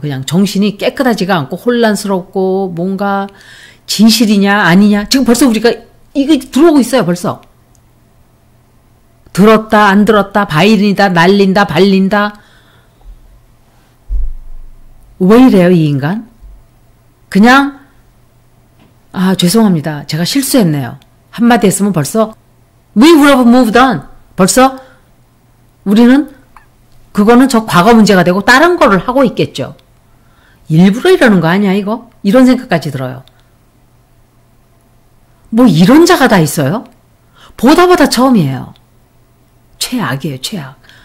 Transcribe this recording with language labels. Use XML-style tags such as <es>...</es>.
<ko>그냥 정신이 깨끗하지가 않고 혼란스럽고 뭔가 진실이냐 아니냐 지금 벌써 우리가 이게 들어오고 있어요. 벌써. 들었다 안 들었다 바이린이다 날린다 발린다 왜 이래요 이 인간? 그냥 죄송합니다. 제가 실수했네요. 한마디 했으면 벌써</ko> <en>We would have moved on.</en> <ko>벌써 우리는 그거는 저 과거 문제가 되고 다른 거를 하고 있겠죠. 일부러 이러는 거 아니야 이거? 이런 생각까지 들어요. 뭐 이런 자가 다 있어요? 보다 처음이에요. 최악이에요. 최악.</ko>